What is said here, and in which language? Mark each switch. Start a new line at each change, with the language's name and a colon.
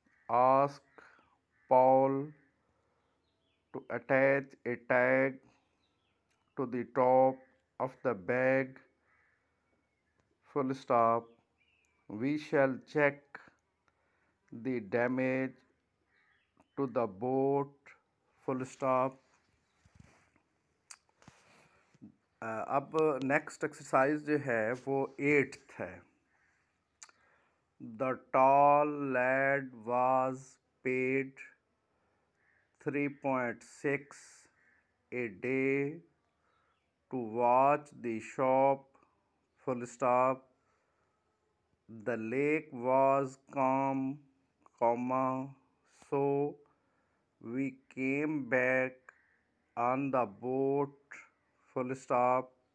English: Ask Paul to attach a tag to the top of the bag full stop. We shall check the damage to the boat full stop.
Urdu: اب next exercise جو ہے وہ 8th ہے.
English: The tall lad was paid 3.6 a day to watch the shop full stop. The lake was calm, comma, so we came back on the boat full stop.